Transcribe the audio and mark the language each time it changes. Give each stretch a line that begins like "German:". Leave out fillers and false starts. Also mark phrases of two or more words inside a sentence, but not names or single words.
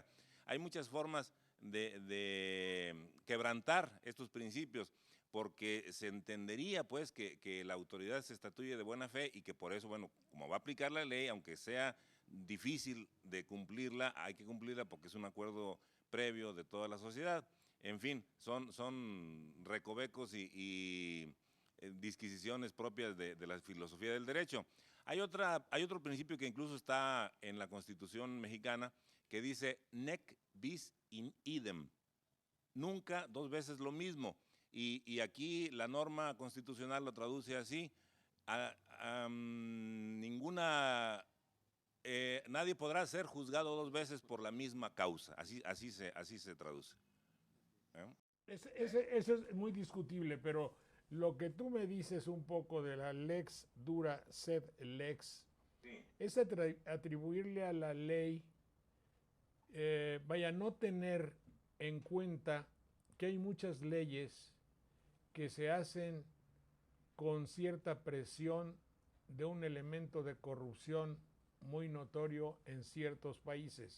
Spanish: Hay muchas formas de quebrantar estos principios, porque se entendería pues que la autoridad se estatuye de buena fe y que por eso, bueno, como va a aplicar la ley, aunque sea difícil de cumplirla, hay que cumplirla porque es un acuerdo previo de toda la sociedad. En fin, son recovecos y disquisiciones propias de la filosofía del derecho. Hay otro principio que incluso está en la Constitución mexicana que dice
Latin: nec bis in idem,
Spanish: nunca dos veces lo mismo. Y aquí la norma constitucional lo traduce así, nadie podrá ser juzgado dos veces por la misma causa, así se traduce. Eso es muy discutible, pero lo que tú me dices un poco de la
Latin: lex dura sed lex,
Spanish: sí, es atribuirle a la ley, no tener en cuenta que hay muchas leyes que se hacen con cierta presión de un elemento de corrupción muy notorio en ciertos países.